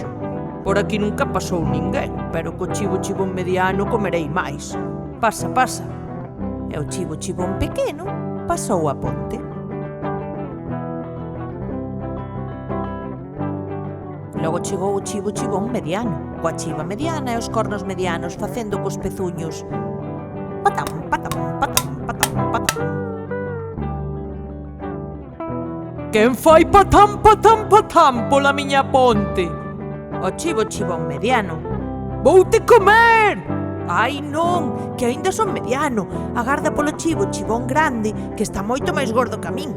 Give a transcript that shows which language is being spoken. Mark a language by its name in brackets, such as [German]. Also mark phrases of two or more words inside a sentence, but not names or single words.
[Galician] Por aquí nunca pasou ninguén, pero co chivo chibón mediano comerei máis. Pasa, pasa. E o chivo chibón pequeno pasou a ponte. Logo chegou o chivo chibón mediano, coa chiva mediana e os cornos medianos facendo cos pezuños patam, patam, patam, patam, patam. Quen fai patam, patam, patam pola miña ponte? O chivo chibón mediano. Voute comer! Ai non, que aínda son mediano. Agarda polo chivo chibón grande, que está moito máis gordo que a min.